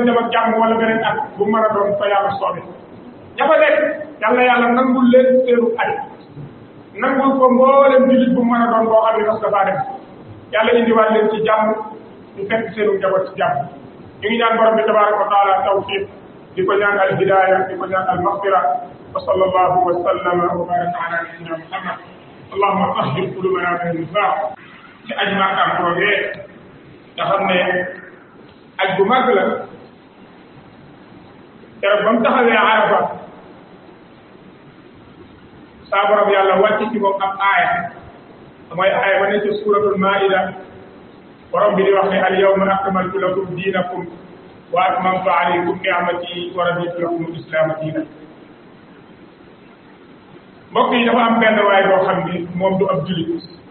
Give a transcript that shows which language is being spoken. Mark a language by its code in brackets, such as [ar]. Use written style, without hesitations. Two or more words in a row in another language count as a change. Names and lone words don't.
[wo] dem ak jàmm wala beneen at bu mën a doon fa yàlla soobe ña fa nekk yàlla nangul leen seenu aj nangul ko mboolem jullit bu mën a doon boo xam ne mas dafaa def yàlla indiwaat leen ci jàmm ñu fekk seenu njaboot ci jàmm ñu ngi ñaan borom bi [ar] تبارك وتعالى [wo] tawfiq di ko ñaan [ar] الهداية [wo] di ko ñaan [ar] المغفرة وصلى الله وسلم وبارك على نبينا محمد اللهم طهر قلوبنا من النفاق [wo] ci aj Makka boobee nga xam ne aj bu mag la keroog ba mu taxawee Arafa saa borom yàlla wàcc ci moom ab aaya mooy aaya ba ne ci suratul maida borom bi di wax ne [ar] اليوم أكملت لكم دينكم وأتممت عليكم نعمتي ورضيت لكم الإسلام دينا [wo] mbokk yi dafa am benn waay boo xam ni moom du ab julit